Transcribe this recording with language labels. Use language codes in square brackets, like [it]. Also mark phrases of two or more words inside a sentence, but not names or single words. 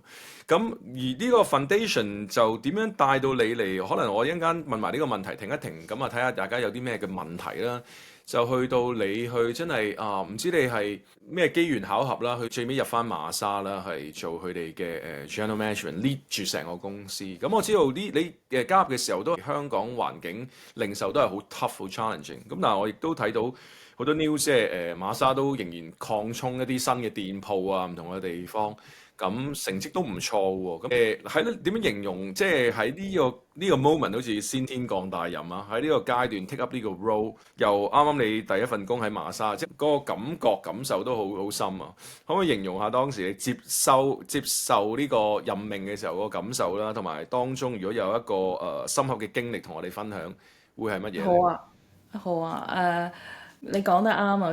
[yue] 咁而呢個 foundation 就點樣帶到你嚟？可能我一陣間問埋呢個問題，停一停，咁啊睇下大家有啲咩嘅問題啦。就去到你去真係唔知你係咩機緣巧合啦，去最尾入翻馬莎啦，係做佢哋嘅 [en] general management lead [yue] 住成個公司。咁我知道你加入嘅時候都係香港環境零售都係好 tough 好 challenging。咁但係我亦都睇到好多 news，即係馬莎都仍然擴充一啲新嘅店鋪啊，唔同嘅地方。咁成績都唔錯喎，咁喺點樣形容？即係喺呢個 moment 好似先天降大任啊！喺呢個階段 [en] take up [yue] 呢個 role，又啱啱你第一份工喺馬莎，即係嗰個感受都好深啊！可唔可以形容下當時你接受呢個任命嘅時候個感受啦？同埋當中如果有一個深刻嘅經歷同我哋分享，會係乜嘢？好啊，好啊，你講得啱啊！